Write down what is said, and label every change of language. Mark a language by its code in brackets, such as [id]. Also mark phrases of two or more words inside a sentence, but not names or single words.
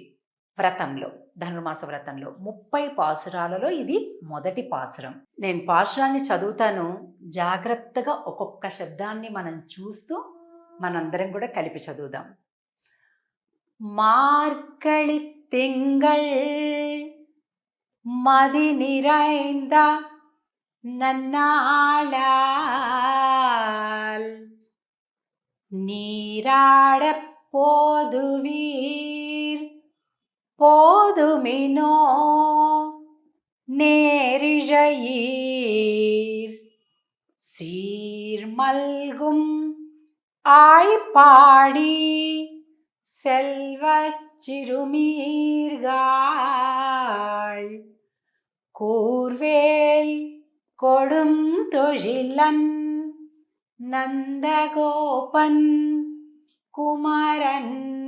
[te] వ్రతంలో, ధనుర్మాస వ్రతంలో 30 పాసురాలలో ఇది మొదటి పాసురం. నేను పాసురాన్ని చదువుతాను, జాగ్రత్తగా ఒక్కొక్క శబ్దాన్ని మనం చూస్తూ మనందరం కూడా కలిపి చదువుదాం. [ta] மார்கழித் திங்கள் மதி நிறைந்த நன்னாளால் நீராடப் போதுவீர் போதுமினோ நேரிழையீர் சீர்மல்கும் ஆய்ப்பாடி செல்வச் சிறுமீர்காள் கூர்வேல் கொடும் தொழிலன் நந்தகோபன் குமரன்